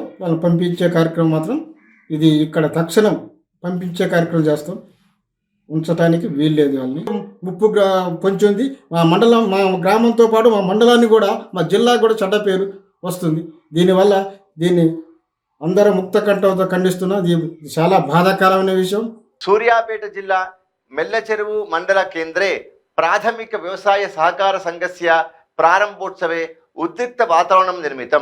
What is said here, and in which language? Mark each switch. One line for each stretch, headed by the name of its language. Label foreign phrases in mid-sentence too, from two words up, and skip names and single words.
Telugu: వాళ్ళని పంపించే కార్యక్రమం మాత్రం ఇది ఇక్కడ తక్షణం పంపించే కార్యక్రమం చేస్తాం. ఉంచడానికి వీల్లేదు. వాళ్ళని ముప్పు పొంచుంది. మా మండలం, మా గ్రామంతో పాటు మా మండలాన్ని కూడా, మా జిల్లాకు కూడా చెడ్డ పేరు వస్తుంది. దీనివల్ల దీన్ని అందరూ ముక్తకంఠంతో ఖండిస్తున్నాం. ఇది చాలా బాధాకరమైన విషయం.
Sanskrit: सूर्यापेट जिल्ला मेल्लचेरुवु मंडल केन्द्रे प्राथमिक व्यवसाय सहकार संघस्य प्रारंभोत्सवे उद्रिक्त वातावरणं निर्मितं।